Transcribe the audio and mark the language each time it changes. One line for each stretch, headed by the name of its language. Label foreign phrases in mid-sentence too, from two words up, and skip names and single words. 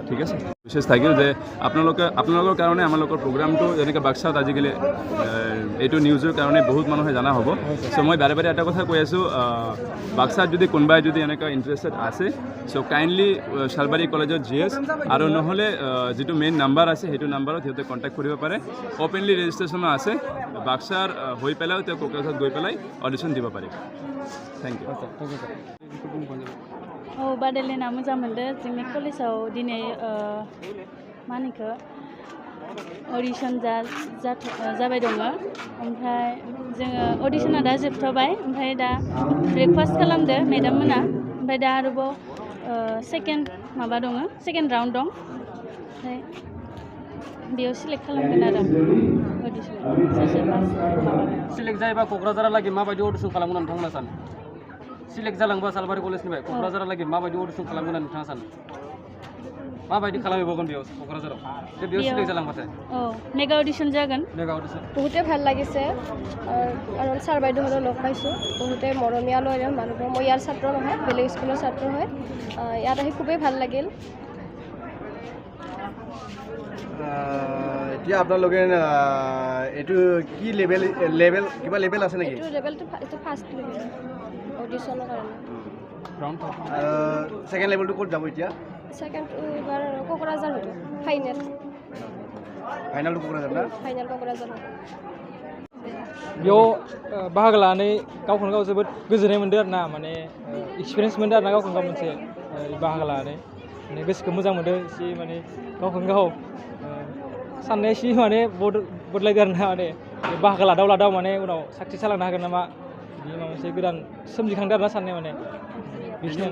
Assamese: ঠিক আছে বিশেষ থাকিল যে আপোনালোকৰ কাৰণে আমালোকৰ প্ৰগ্ৰামটো যেনেকৈ বাক্সাত আজিকালি এইটো নিউজৰ কাৰণে বহুত মানুহে জনা হ'ব চ' মই বাৰে বাৰে এটা কথা কৈ আছোঁ বাক্সাত যদি কোনোবাই যদি এনেকুৱা ইণ্টাৰেষ্টেড আছে চ' কাইণ্ডলি শালবাৰী কলেজত GS আৰু নহ'লে যিটো মেইন নাম্বাৰ আছে সেইটো নাম্বাৰত সিহঁতে কণ্টেক্ট কৰিব পাৰে
English: openly registrationো
Assamese: আছে বাক্সাৰ হৈ পেলাইও তেওঁ কোকৰাঝাৰত গৈ পেলাই অডিশ্যন দিব পাৰিব
English: thank you thank you sir
Bodo: औ बादायलायना मोजां मोनदों जोंनि कलेजाव दिनै मा होनो इखो अडिसन जाबाय दङ ओमफ्राय जोङो अडिसना दा जोबथ'बाय ओमफ्राय दा ब्रेकफास्ट खालामदो मेडाम मोना ओमफ्राय दा आरोबाव सेकेन्ड माबा दङ
English: second round
Bodo: दं ओमफ्राय बेयाव सिलेक्ट खालामगोन आरो अडिसन सिलेक्ट जायोबा क'क्राझारालागै माबायदि अडिसन खालामगोन नोंथांमोना सानो सिलेक्ट जालांबा सालबारि कलेजनिफ्राय क'क्राझारालागै माबायदि अडिसन खालामगोन होनना नोंथाङा सानो माबायदि खालामबावगोन बेयाव क'क्राझाराव बेयाव सिलेक्ट जालांबाथाय औ
English: mega audition
Bodo: जागोन
English: mega audition
Assamese: বহুতে ভাল লাগিছে আৰু ছাৰ বাইদেউহঁতক লগ পাইছোঁ বহুতে মৰমীয়াল মানুহবোৰ মই ইয়াৰ ছাত্ৰ নহয় বেলেগ স্কুলৰ ছাত্ৰ হয় ইয়াত আহি খুবেই ভাল লাগিল এতিয়া আপোনালোকে এইটো কি লেভেল কিবা লেভেল আছে নেকি এইটো লেভেলটো এইটো
English: first level auditionৰ
Assamese: কাৰণে
English: second levelটো
Assamese: ক'ত যাব এতিয়া ছেকেণ্ডটো এইবাৰ কোকৰাঝাৰ হ'ব ফাইনেলটো কোকৰাঝাৰ না फाइनल कोकराझार হ'ব
Bodo: बेयाव बाहागो लानानै गावखौनो गाव जोबोद गोजोननाय मोनदों आरो ना माने एक्सपिरियेन्स मोनदों आरो ना गावखौनो गाव मोनसे बाहागो लानानै माने गोसोखौ मोजां मोनदों एसे माने गावखौनो गाव साननाया एसे माने बदलायदों आरो ना माने बाहागो लादाव माने उनाव साक्सेस जालांनो हागोन नामा बिदि माबा मोनसे गोदान सोमजिखांदों आरो ना साननाया माने बेखिनियानो